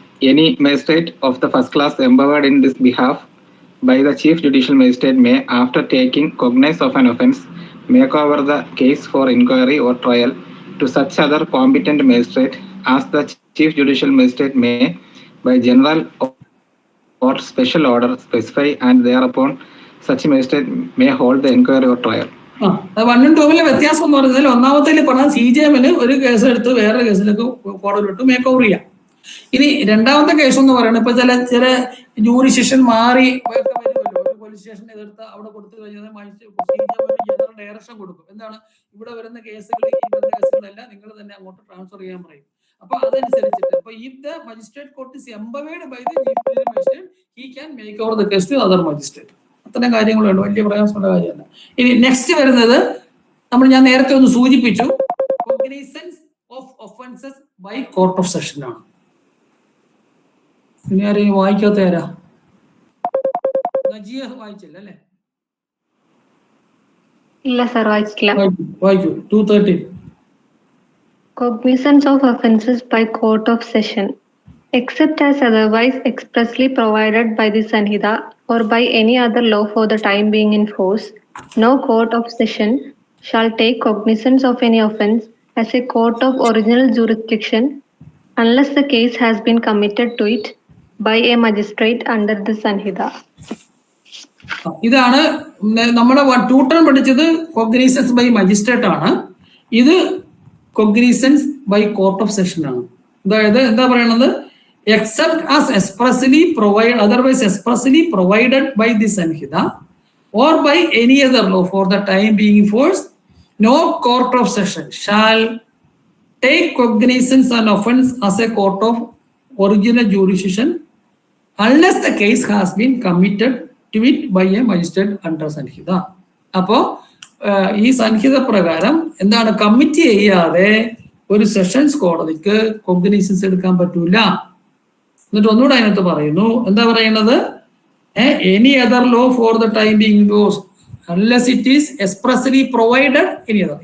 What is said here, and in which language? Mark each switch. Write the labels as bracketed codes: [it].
[en] Any magistrate of the first class empowered in this behalf by the Chief Judicial Magistrate may, after taking cognizance of an offence, make over the case for inquiry or trial to such other competent magistrate as the Chief Judicial Magistrate may, by general or special order, specify, and thereupon such magistrate may hold the inquiry or trial. [ml] 1 ഉം 2 വ്യത്യാസം എന്ന് പറഞ്ഞാൽ ഒന്നാമത്തേൽ പറഞ്ഞാൽ CJMന് ഒരു case എടുത്ത് വേറെ കേസിലേക്ക് കോടതിയിലിട്ട് make over ചെയ്യാം. ഇനി രണ്ടാമത്തെ കേസ് എന്ന് പറയുന്നത് ഇപ്പൊ ചില ജൂറിസ്ഡിക്ഷൻ മാറി ഒരു പോലീസ് സ്റ്റേഷൻ എതിർത്ത് അവിടെ കൊടുത്തു കഴിഞ്ഞാൽ ജനറൽ ഡയറക്ഷൻ കൊടുക്കും. എന്താണ് ഇവിടെ വരുന്ന കേസുകൾ ഈ വരുന്ന കേസുകളെല്ലാം നിങ്ങൾ തന്നെ അങ്ങോട്ട് ട്രാൻസ്ഫർ ചെയ്യാൻ പറയും. അപ്പൊ അതനുസരിച്ചിട്ട് അപ്പൊ [en] if the magistrate court is empowered by the chief judicial magistrate, he can make over the case to other magistrate. [ml] അത്തരം കാര്യങ്ങളുണ്ട്, വലിയ പ്രയാസമുള്ള കാര്യമല്ല. ഇനി നെക്സ്റ്റ് വരുന്നത് ഞാൻ നേരത്തെ ഒന്ന് സൂചിപ്പിച്ചു, [en] cognizance of offences by court of session [ml] ആണ്. ഇനി ആരെയും വായിക്കാത്ത ആരാ? നജിയ വായിച്ചില്ല അല്ലേ? ഇല്ല സർ, വായിച്ചില്ല. വായിക്കൂ. 213. [en] Cognizance of offences by court of session, except as otherwise expressly provided by the Sanhita or by any other law for the time being in force, no court of session shall take cognizance of any offence as a court of original jurisdiction unless the case has been committed to it by a magistrate under the Sanhita. [ml] ഇതാണ് നമ്മുടെ ടൂട്ടൺ പഠിച്ചത് cognisance by magistrate ആണ്. ഇത് cognisance by court of session ആണ്. അതായത് എന്താ പറയണത്? [en] except as expressly provided, otherwise expressly provided by the Sanhita or by any other law for the time being in force, no court of session shall take cognizance an offence as a court of original jurisdiction unless the case has been committed to it by a magistrate under Sanhita. [ml] അപ്പോ ഈ സംഹിത പ്രകാരം എന്താണ്, commit ചെയ്യാതെ ഒരു sessions കോടതിക്ക് cognisance എടുക്കാൻ പറ്റൂല. എന്നിട്ട് ഒന്നുകൂടെ അതിനകത്ത് പറയുന്നു, എന്താ പറയുന്നത്? [en] Any other law for the time being goes unless it is expressly provided any other.